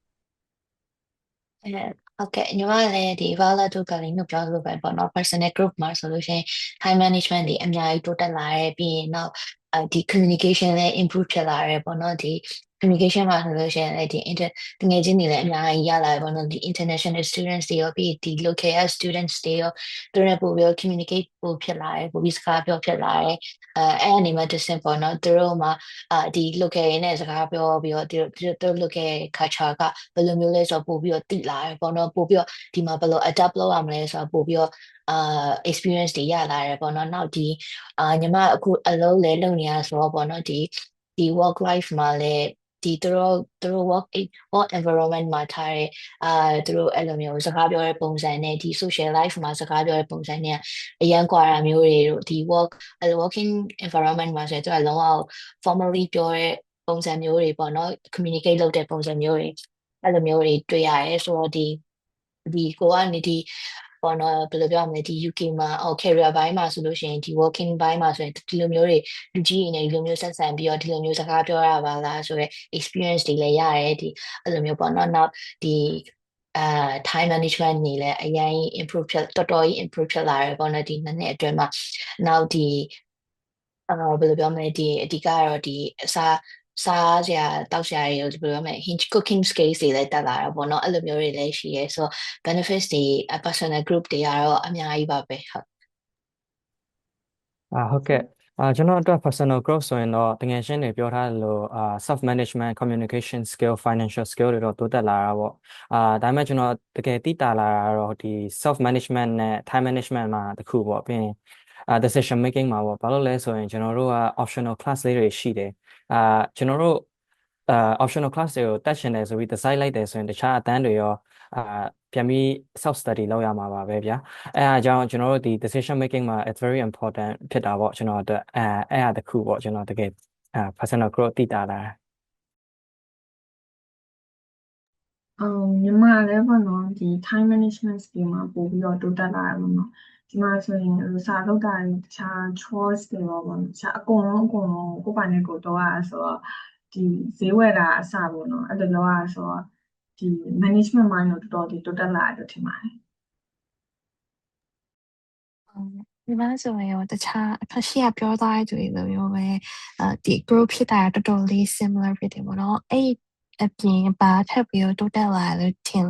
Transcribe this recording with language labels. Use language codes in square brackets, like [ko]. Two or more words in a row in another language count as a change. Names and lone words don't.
[my] ဟုတ်ကဲ့ညီမလည်းဒီ Violet တို့ကလည်းပြောလို့ပဲပေါ့နော် [en] personal group [my] မှာဆိုလို့ရှိရင် [en] time management [my] တွေအများကြီးတိုးတက်လာတယ်ပြီးရင်နောက်ဒီ communication လည်း improve ဖြစ်လာတယ်ပေါ့နော်ဒီ communication မှာဆိုလို့ရှိရင်လည်းဒီတငယ်ချင်းတွေလည်းအများကြီးရလာတယ်ပေါ့နော်ဒီ [en] international students [my] တွေရောပြီးဒီ [en] local students [my] တွေရောသူတို့နဲ့ပို့ပြီး communicate ပို့ဖြစ်လာတယ်ပို့ပြီးစကားပြောဖြစ်လာတယ်အဲ့ အနေမှာ distant ပေါ့နော်သူတို့မှာဒီ local ရင်းနဲ့စကားပြောပြီးတော့သူတို့ local culture ကဘယ်လိုမျိုးလဲဆိုတော့ပို့ပြီးတော့သိလာတယ်ပေါ့နော်ပို့ပြီးတော့ဒီမှာဘယ်လို adapt လုပ်ရမလဲဆိုတော့ပို့ပြီးတော့experience တွေရလာတယ်ပေါ့နော်နောက်ဒီညီမအခုအလုပ်လဲလုပ်နေရဆိုတော့ပေါ့နော်ဒီ [en] work life [my] မှာလဲဒီသူတို့ [en] work environment [my] မှာထားတဲ့သူတို့အဲ့လိုမျိုးစကားပြောတဲ့ပုံစံနဲ့ဒီ [en] social life [my] မှာစကားပြောတဲ့ပုံစံနဲ့အရန်ကွာတာမျိုးတွေတို့ဒီ [en] working environment [my] မှာဆိုရင်သူကလုံးဝ formally ပြောတဲ့ပုံစံမျိုး တွေပေါ့နော် communicate လုပ်တဲ့ပုံစံမျိုးတွေအဲ့လိုမျိုးတွေတွေ့ရတယ်ဆိုတော့ဒီကိုကနေဒီပေါ့နော်ဘယ်လိုပြောရမလဲဒီ UK မှာ career ဘိုင်းမှာဆို လို့ရှိရင်ဒီ working ဘိုင်းမှာဆိုရင်ဒီလိုမျိုးတွေလူကြီးတွေနဲ့ဒီလိုမျိုးဆက်ဆံပြီးတော့ဒီလိုမျိုးစကားပြောရပါလားဆိုတော့ experience တွေလည်းရတယ်ဒီအဲ့လိုမျိုးပေါ့နော်နောက်ဒီ [en] time management [my] နေလည်းအရင် improve ဖြစ်တော်တော်ကြီး improve ဖြစ်လာတယ်ပေါ့နော်ဒီနှစ်အတွင်းမှာနောက်ဒီဘယ်လိုပြောမလဲဒီအဓိကတော့ဒီစားစရာတောက်စရာတွေဘယ်လိုပြောမလဲ [en] cooking skills [my] တွေလည်းတက်လာတာပေါ့နော်အဲ့လိုမျိုးတွေလည်းရှိရဲဆိုတော့ benefits တွေ [en] personal group [my] တွေကတော့အများကြီးပါပဲဟုတ် ဟုတ်ကဲ့ကျွန်တော်အတွက် [en] personal growth [my] ဆိုရင်တော့တကယ်ရှင်းနေပြောထားသလို [en] self management communication skill financial skill [my] တွေတော့တိုးတက်လာတာပေါ့ဒါပေမဲ့ကျွန် တော်တကယ်သိတာလာတာတော့ဒီ [en] self management [my] နဲ့ [en] time management [my] မှာတခုပေါ့ပြီးရင် [en] decision making [my] မှာပေါ့ဘာလို့လဲဆိုရင်ကျွန်တော်တို့က [en] optional class [my] လေးတွေရှိတယ်ကျွန်တော်တို့ [en] optional class [my] တွေကိုတက်ရှင်တယ်ဆိုပြီး decide လိုက်တယ်ဆိုရင်တခြားအတန်းတွေရောပြန်ပြီး [en] self study [my] လုပ်ရမှာပါပဲဗျာအဲအားကြောင့်ကျွန်တော်တို့ဒီ [en] decision making [my] မှာ [en] it's very important [my] ဖြစ်တာပေါ့ကျွန်တော်အတွက်အဲ့အားတစ်ခုပေါ့ကျွန်တော်တကယ် [en] personal growth [my] သိတာလား ညီမလည်းပေါ့နော်ဒီ [en] time management skill [my] မှာပို့ပြီးတော့တိုးတက်လာတယ်ပေါ့နော်ဒီမှာဆိုရင်စာလုပ်တာတွေတခြား chores တွေပေါ့နော်တခြားအကုန်လုံးကိုယ်ပိုင်နဲ့ကိုယ်တော့ရဆိုတော့ဒီဈေးဝယ်တာအစပေါ့နော်အဲ့လိုလုပ်ရဆိုတော့ဒီ [en] management mind [my] တော့တော်တော်ဒီတိုးတက်လာတယ်ထင်ပါတယ် ဒီမှာဆိုရင်တခြားအခက်ရှိရပြောသားတဲ့သူတွေလိုမျိုးပဲဒီ group ဖြစ်တာတော်တော်လေး similar ဖြစ်တယ်ပေါ့နော်အဲ့အပြင်ပါထပ်ပြီးတော့တိုးတက်လာလို့ထင်